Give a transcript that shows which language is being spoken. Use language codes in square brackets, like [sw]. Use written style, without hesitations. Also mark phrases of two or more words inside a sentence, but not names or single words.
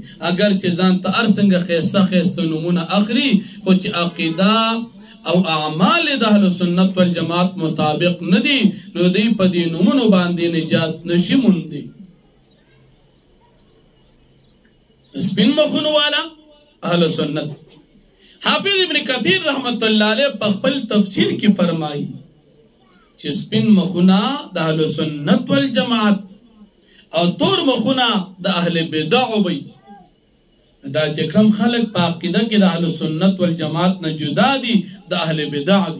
[ps] اگر چې ځان ته هر څنګه ښایسته ښایسته نومونه اخلي خو چې عقیده او اعمال د اهل سنت والجماعت مطابق نه دي نو دوی په دې نومونو باندې نجات نشي موندی. سپین مخونو والا اهل سنت. حافظ ابن کثیر رحمت اللہ علیہ په خپل تفسیر کې فرمایي چې سپین مخونه د اهل سنت والجماعت او تور مخونه د اهل بدع وي. دا چې کم خلق په عقیده کې د اهل سنت والجماعت نه جدا دي د اهل بدع دي.